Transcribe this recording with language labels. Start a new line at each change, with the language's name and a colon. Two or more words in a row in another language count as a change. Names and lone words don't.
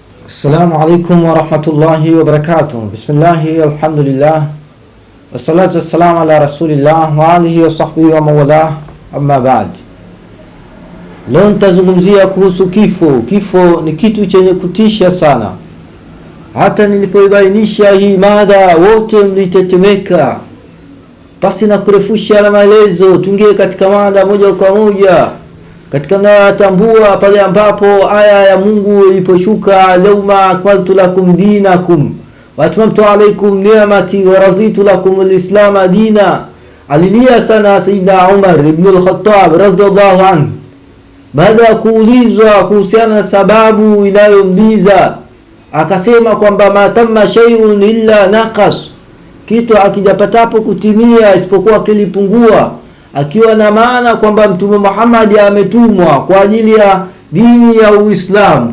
Arabic: السلام عليكم ورحمة الله وبركاته. بسم الله، الحمد لله، والصلاة والسلام على رسول الله وآله وصحبه ومن والاه، أما بعد.
Swahili: Leo nitazungumzia kuhusu kifo. Kifo ni kitu chenye kutisha sana. Hata nilipoibainisha hii mada wote mlitetemeka. Basi na kurefusha na maelezo, tuingie katika mada moja kwa moja. Katika natambua pale ambapo aya ya Mungu iliposhuka,
Arabic: اليوم أكملت لكم دينكم وأتممت عليكم نعمتي ورضيت لكم الإسلام دينا.
Swahili: Alilia sana Sayyidina Umar ibn al-Khattab
Arabic: رضي الله عنه
Swahili: baada ya kuulizwa kuhusiana na sababu inayomliza, akasema kwamba
Arabic: ما تم شيء إلا نقص,
Swahili: kitu akijapatapo kutimia isipokuwa kilipungua, akiwa na maana kwamba Mtume Muhammad ametumwa kwa ajili ya dini ya Uislamu.